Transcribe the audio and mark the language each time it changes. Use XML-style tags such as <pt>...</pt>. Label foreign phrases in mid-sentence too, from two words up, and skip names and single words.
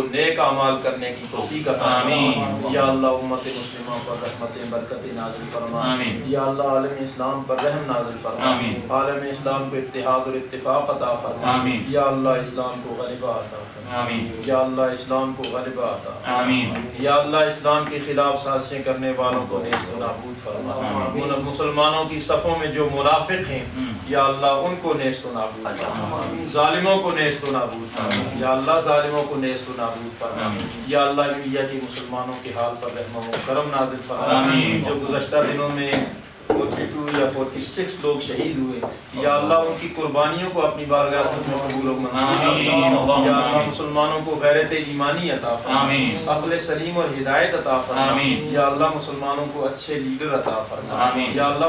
<ur>نیک اعمال کرنے کی توفیق عطا فرما یا اللہ امت مسلمہ پر رحمتیں برکتیں نازل فرما یا اللہ عالم اسلام پر رحم نازل فرما عالم اسلام کو اتحاد اور اتفاق عطا فرما یا اللہ اسلام کو غلبہ عطا فرما یا اللہ اسلام کو غلبہ عطا فرما یا اللہ اسلام کے خلاف سازشیں کرنے والوں کو نیست و نابود فرما مسلمانوں کی صفوں میں جو منافق ہیں یا اللہ ان کو نیست و نابود فرما ظالموں کو نیست و نابود فرما یا اللہ ظالموں کو نیست و نابود فرما یا اللہ انڈیا کے مسلمانوں کے حال پر رحم و کرم نازل فرما جو گزشتہ دنوں میں 42 یا 46 لوگ شہید ہوئے یا اللہ ان کی قربانیوں کو اپنی بارگاہ میں قبول و منظور یا اللہ مسلمانوں کو غیرت ایمانی عطا فرما عقل سلیم اور ہدایت عطا فرما یا اللہ مسلمانوں کو اچھے لیڈر عطا فرما یا اللہ</ur>